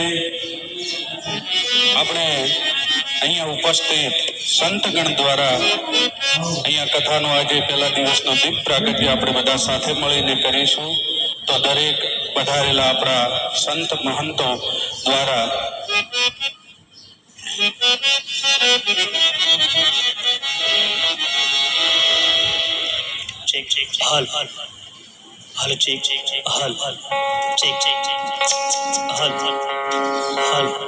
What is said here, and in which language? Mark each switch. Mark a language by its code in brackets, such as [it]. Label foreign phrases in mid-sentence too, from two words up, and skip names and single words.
[gu] આપણે અહીંયા ઉપસ્થિત સંતગણ દ્વારા અહીંયા કથાનો આજે પહેલા દિવસનો દીપ પ્રાગટ્ય આપણે બધા સાથે મળીને કરીશું. તો દરેક પધારેલા આપણા સંત મહંતો દ્વારા check hal hal check hal check hal hal